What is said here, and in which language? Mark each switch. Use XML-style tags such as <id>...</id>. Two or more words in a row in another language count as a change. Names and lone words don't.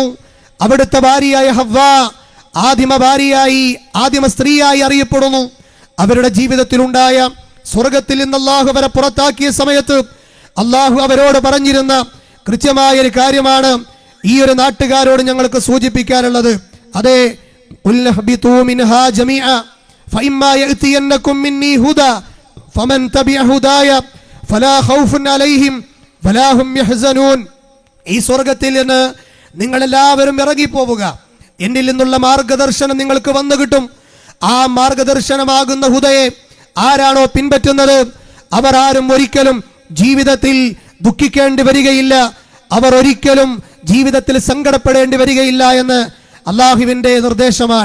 <ml>അവിടുത്തെ ഭാര്യയായ ഹവ്വ ആദിമ ഭാര്യയായി, ആദിമ സ്ത്രീയായി അറിയപ്പെടുന്നു. അവരുടെ ജീവിതത്തിലുണ്ടായ സ്വർഗത്തിൽ നിന്ന് അള്ളാഹു അവരെ പുറത്താക്കിയ സമയത്ത് അള്ളാഹു അവരോട് പറഞ്ഞിരുന്ന കൃത്യമായ ഒരു കാര്യമാണ് ഈ ഒരു നാട്ടുകാരോട് ഞങ്ങൾക്ക് സൂചിപ്പിക്കാനുള്ളത്. അതെ,</ml> <ar>فإما يأتينكم مني هدى فمن تبع هداي فلا خوف عليهم ولا هم يحزنون.</ar> <ml>ഈ സ്വർഗത്തിൽ നിന്ന് നിങ്ങളെല്ലാവരും ഇറങ്ങിപ്പോവുക, എന്നിൽ നിന്നുള്ള മാർഗദർശനം നിങ്ങൾക്ക് വന്നു കിട്ടും. ആ മാർഗദർശനമാകുന്ന ഹുദയെ ആരാണോ പിൻപറ്റുന്നത് അവർ ആരും ഒരിക്കലും ജീവിതത്തിൽ ദുഃഖിക്കേണ്ടി വരികയില്ല, അവർ ഒരിക്കലും ജീവിതത്തിൽ സങ്കടപ്പെടേണ്ടി വരികയില്ല എന്ന് അള്ളാഹുവിൻ്റെ നിർദ്ദേശമാണ്.</ml>